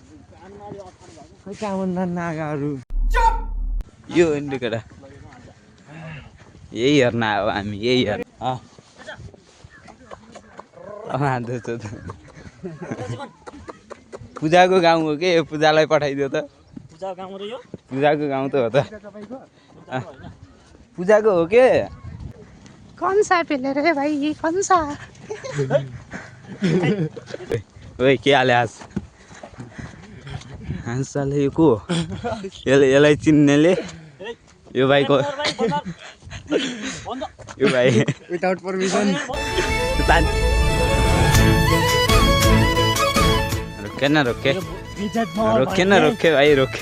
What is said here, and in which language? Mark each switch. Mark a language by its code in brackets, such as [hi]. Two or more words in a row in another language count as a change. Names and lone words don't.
[ne] यो केटा यही हेर्न आयो हामी, यही हेर्न पूजाको गाउँ हो के? पूजालाई पठाइदियो त। पूजाको गाउँ त हो त, पूजाको हो के? [hi] कौन सा पिलर है भाई, कौन सा? [ne] ओए के हाले हाँसाले यो को? यसलाई चिन्नेले यो भाइको यो भाइ [en] without permission [ne] रोके भाइ रोके।